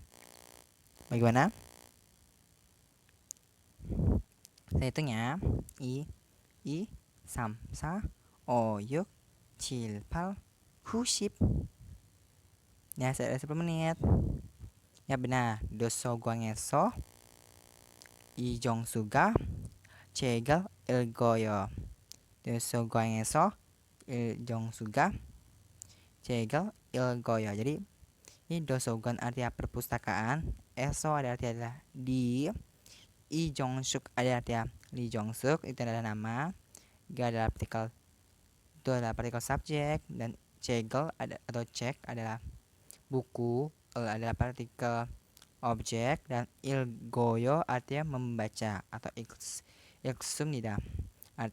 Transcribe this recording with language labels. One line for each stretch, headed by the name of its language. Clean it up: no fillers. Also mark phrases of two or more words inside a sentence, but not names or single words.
Indonesian: Bagaimana? Saya hitung ya. I 3, 4, 5, 6, 7, 8, 90. Ya, saya 10 menit. Ya benar.
Korean: 도서관에서 이정수가 책을 읽어요. 도서관에서 이정수가 책을 읽어요.
Indonesian: Jadi ini dosogon artinya perpustakaan, eso ada artinya di, Lee Jong-suk ada artinya Lee Jong-suk itu adalah nama, ga adalah partikel itu adalah partikel subjek, dan cegel atau cek adalah buku, adalah partikel objek, dan ilgoyo artinya membaca atau iksumnida artinya membaca juga.